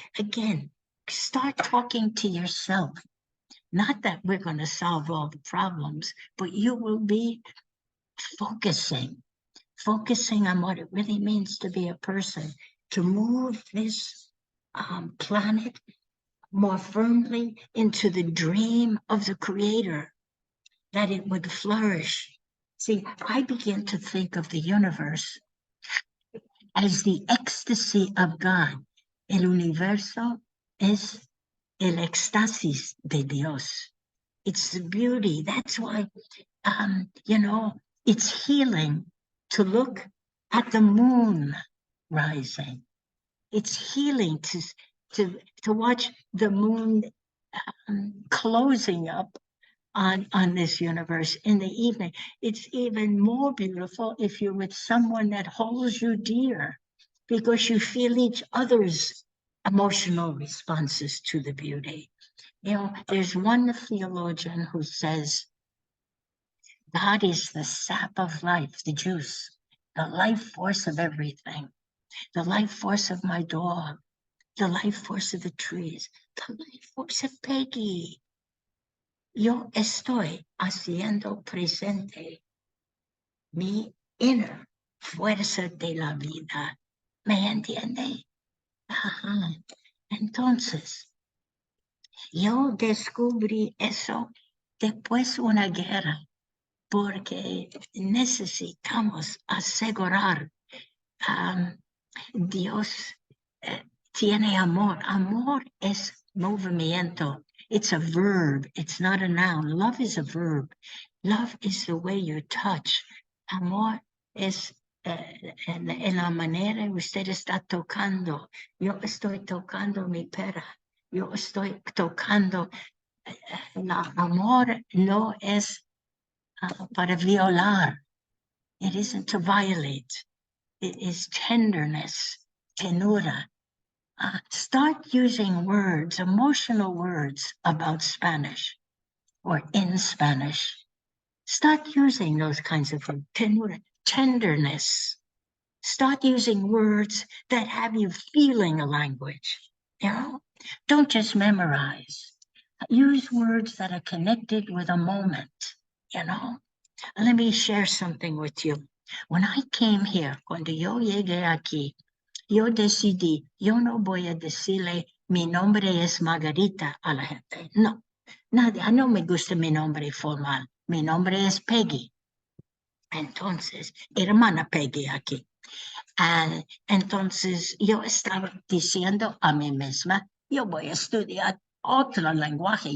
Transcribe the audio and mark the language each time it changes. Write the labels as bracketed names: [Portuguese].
[English] Again, start talking to yourself. Not that we're going to solve all the problems, but you will be focusing on what it really means to be a person, to move this planet more firmly into the dream of the Creator, that it would flourish. See, I begin to think of the universe as the ecstasy of God. El universo es el éxtasis de Dios. It's the beauty. That's why, you know, it's healing to look at the moon rising. It's healing to watch the moon closing up on this universe in the evening. It's even more beautiful if you're with someone that holds you dear, because you feel each other's emotional responses to the beauty. You know, there's one theologian who says, God is the sap of life, the juice, the life force of everything, the life force of my dog, the life force of the trees, the life force of Peggy. [Spanish] Yo estoy haciendo presente mi inner fuerza de la vida. ¿Me entiende? Ajá. Entonces, yo descubrí eso después de una guerra, porque necesitamos asegurar Dios tiene amor. Amor es movimiento. [English] It's a verb. It's not a noun. Love is a verb. Love is the way you touch. [Spanish] Amor es en la manera que usted está tocando. Yo estoy tocando mi perra. Yo estoy tocando. Amor no es para violar. [English] It isn't to violate. It is tenderness, tenura. Start using words, emotional words about Spanish or in Spanish. Start using those kinds of words, tenura, tenderness. Start using words that have you feeling a language. You know, don't just memorize. Use words that are connected with a moment. You know, let me share something with you. When I came here, [Spanish] cuando yo llegué aquí, yo decidí, yo no voy a decirle mi nombre es Margarita a la gente. No, nadie, no me gusta mi nombre formal. Mi nombre es Peggy. Entonces, hermana Peggy aquí. Entonces, yo estaba diciendo a mí misma, yo voy a estudiar otro lenguaje.